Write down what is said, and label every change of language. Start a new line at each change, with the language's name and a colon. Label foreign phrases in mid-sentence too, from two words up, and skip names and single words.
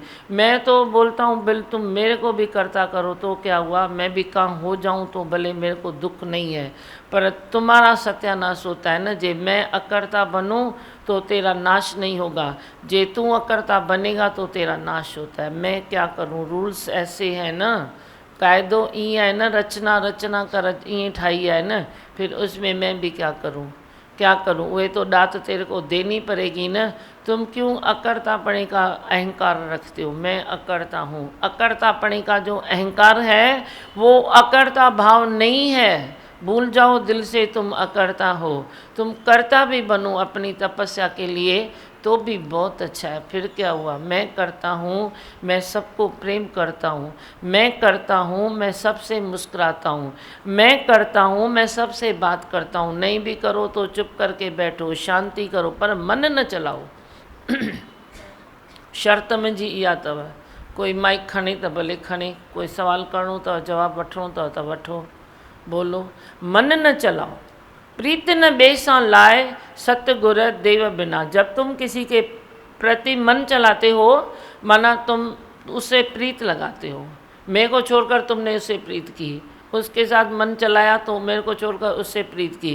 Hindi: मैं तो बोलता हूँ बिल तुम मेरे को भी करता करो तो क्या हुआ, मैं भी काम हो जाऊँ तो भले, मेरे को दुख नहीं है। पर तुम्हारा सत्यानाश होता है ना। जे मैं अकर्ता बनूँ तो तेरा नाश नहीं होगा, जे तू अकर्ता बनेगा तो तेरा नाश होता है। मैं क्या करूँ, रूल्स ऐसे हैं ना,
Sindhi: कायदो ईअं है ना, रचना कर ईअं ठाही है ना,
Hindi: फिर उसमें मैं भी क्या करूँ, क्या करूँ? वे तो दात तेरे को देनी पड़ेगी ना। तुम क्यों अकर्तापणे का अहंकार रखते हो? मैं अकर्ता हूँ। अकर्तापणे का जो अहंकार है वो अकर्ता भाव नहीं है। भूल जाओ दिल से तुम अकर्ता हो। तुम कर्ता भी बनो अपनी तपस्या के लिए तो भी बहुत अच्छा है। फिर क्या हुआ, मैं करता हूँ, मैं सबको प्रेम करता हूँ, मैं करता हूँ, मैं सबसे मुस्कुराता हूँ, मैं करता हूँ, मैं सबसे बात करता हूँ। नहीं भी करो तो चुप करके बैठो, शांति करो, पर मन न चलाओ।
Sindhi: शर्त मुंहिंजी इहा अथव, कोई माइक खणे त भले खणे, कोई सवाल करणो अथव, जवाबु वठिणो अथव त वठो,
Hindi: बोलो, मन न चलाओ।
Sindhi: प्रीत न बे सां लाए सतगुर देव बिना।
Hindi: जब तुम किसी के प्रति मन चलाते हो, माना तुम उससे प्रीत लगाते हो। मेरे को छोड़कर तुमने उससे प्रीत की, उसके साथ मन चलाया तो मेरे को छोड़कर उससे प्रीत की।